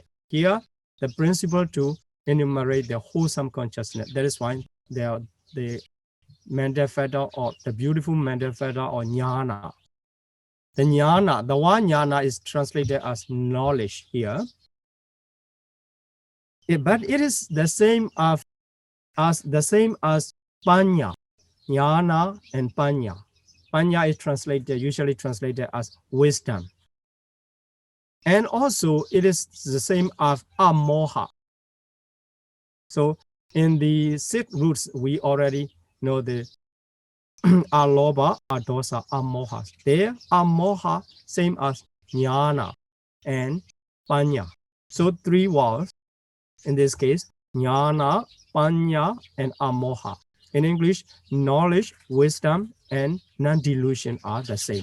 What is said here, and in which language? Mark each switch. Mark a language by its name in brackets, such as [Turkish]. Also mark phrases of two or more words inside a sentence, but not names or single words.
[English] Here, the principle to enumerate the wholesome consciousness. That is why the mental factor or the beautiful mental factor or jnana. The jnana, the one jnana is translated as knowledge here. But it is the same as panya, jnana and panya. Panya is usually translated as wisdom. And also it is the same as amoha. So in the 6 roots, we already know the [Pali] alobha, adosa, amoha. [English] There, amoha, same as jnana. And panya. So three words, in this case, [Pali] jnana, panya, [English] and amoha. In English, knowledge, wisdom, and non-delusion are the same.